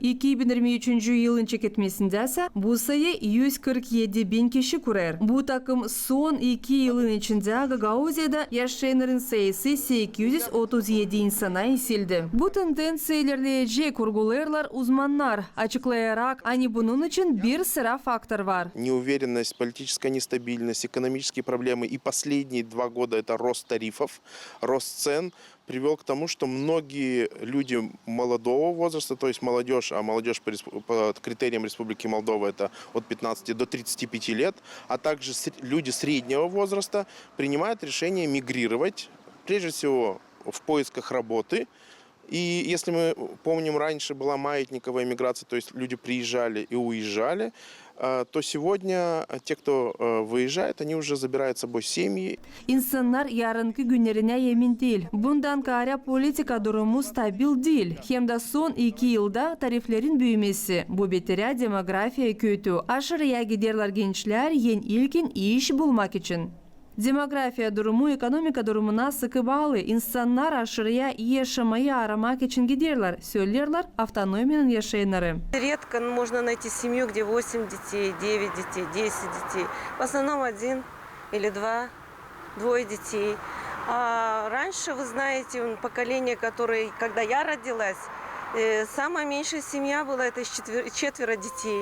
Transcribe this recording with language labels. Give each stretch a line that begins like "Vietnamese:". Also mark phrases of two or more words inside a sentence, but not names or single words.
Gagauz: 2023 yılın çeketmesinde ise bu sayı 147 bin kişi kurar. Bu takım son 2 yılın içinde Gagauzya'da yaşayanların sayısı 837 insana isildi. Bu tendensiya ilerleyecek vurgularlar uzmanlar açıklayarak hani bunun için bir sıra faktör var.
Russian: Неуверенность, политическая нестабильность, экономические проблемы и последние 2 года это рост тарифов, рост цен привел к тому, что многие люди молодого возраста, то есть молодежь, а молодежь по критериям Республики Молдова это от 15 до 35 лет, а также люди среднего возраста принимают решение мигрировать, прежде всего в поисках работы. И если мы помним, раньше была маятниковая миграция, то есть люди приезжали и уезжали, то сегодня те, кто выезжает, они уже забирают с собой семьи.
Gagauz: İnsanlar yarınki günlerine emin değil. Bundan kara politika durumu stabil değil. Hem de son 2 yılda tariflerin büyümesi. Bu betire demografiya kötü. Aşırıya giderler gençler ilkin iş bulmak için. Demografiya durumu ekonomika durumuna sıkı bağlı. İnsanlar aşırıya iyi yaşamayı aramak için giderler. Söylerler автономиянın yaşayanları.
Russian: Редко можно найти семью, где 8 детей, 9 детей, 10 детей. В основном 1 или 2 детей. А раньше, вы знаете, поколение, которое, когда я родилась, самая меньшая семья была, это 4 детей.